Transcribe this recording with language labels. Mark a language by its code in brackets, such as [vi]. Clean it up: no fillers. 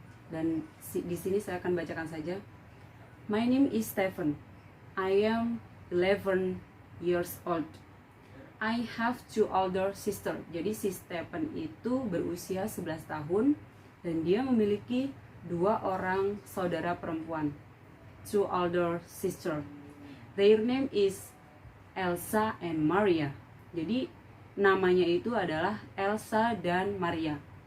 [id] Dan di sini saya akan bacakan saja. [en] My name is Stephen. I am 11 years old. I have 2 older sister. [id] Jadi si Stephen itu berusia 11 tahun dan dia memiliki 2 orang saudara perempuan. [en] 2 older sister. Their name is Elsa and Maria. [id] Jadi namanya itu adalah Elsa dan Maria.